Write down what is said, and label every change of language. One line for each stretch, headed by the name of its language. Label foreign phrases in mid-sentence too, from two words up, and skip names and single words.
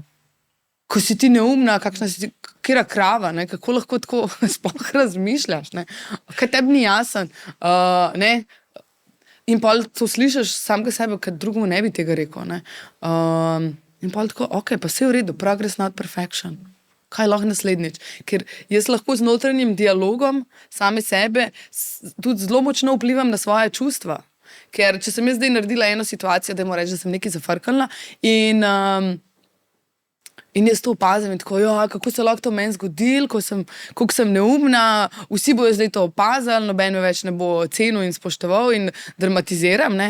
Slovenian: Ko si ti neumna, kakšna si ti, kera krava, ne? Kako lahko tako sploh razmišljaš, ne? Kaj tebi ni jasen, ne? In pol to slišiš samega sebe, kad drugemu ne bi tega rekel, ne? In pol tako, ok, pa vse je v redu,
English: progress not perfection.
Slovenian: Kaj lahko naslednjič? Ker jaz lahko z notranjim dialogom same sebe tudi zelo močno vplivam na svoje čustva. Ker če sem jaz zdaj naredila eno situacijo, da moram reči, da sem nekaj zafrkala in jaz to opazim in tako, kako se lahko to meni zgodilo, koliko sem neumna, vsi bojo zdaj to opazili, noben me več ne bo cenil in spoštoval in dramatiziram, ne?